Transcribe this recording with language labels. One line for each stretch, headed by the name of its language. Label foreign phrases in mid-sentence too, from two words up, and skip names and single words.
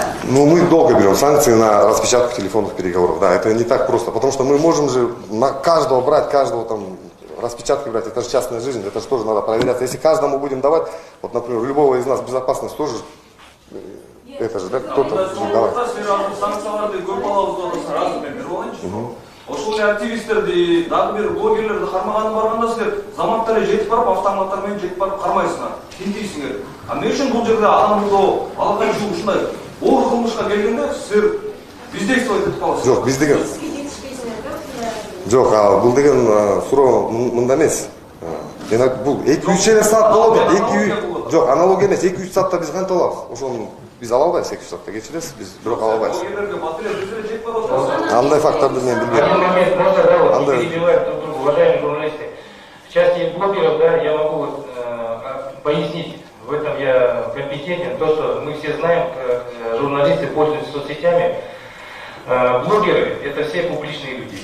Russian: Мы долго берем санкции на распечатку телефонных переговоров. Да, это не так просто, потому что мы можем же на каждого брать, каждого там распечатки брать. Это же частная жизнь, это же тоже надо проверять. Если каждому будем давать, вот, например, у любого из нас безопасность тоже, это же, да, кто-то давать.
Kyrgyz: Ошол активисттерди, дагы бир блогерлерди кармаганы барганда силер заматта эле жетип барып, автоматтар менен жетип барып кармайсыңар, тинтийсиңер. Эмне үчүн бул жерде адамды балакай жуу ушундай оор кылмышка келгенде силер бездействовать этип каласыздар? Жок, биз деген. Жок, бул деген суроо мындай эмес. Бул 2-3 саат болот. Жок, аналогия эмес. 2-3 саатта биз кантип алабыз? Ошону биз ала албайбыз, 2-3 саатта кечиресиз, биз бирок ала албайбыз. Андай факторду мен билбейм.
Russian: Один момент, можно, да, вот, перебивать друг друга, уважаемые журналисты. В части блогеров, да, я могу пояснить, в этом я компетентен, то, что мы все знаем, как журналисты пользуются соцсетями. Блогеры – это все публичные люди.